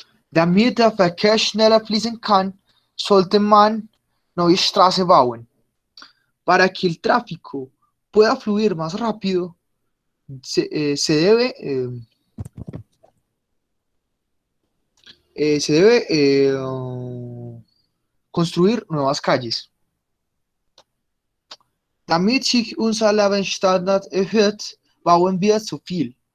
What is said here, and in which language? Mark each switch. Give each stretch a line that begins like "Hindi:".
German: Damit der Verkehr schneller fließen kann, sollte man neue Straßen bauen.
Spanish: Para que el tráfico pueda fluir más rápido, se debe construir nuevas calles.
German: Damit sich unser Lebensstandard erhöht, bauen wir so viel.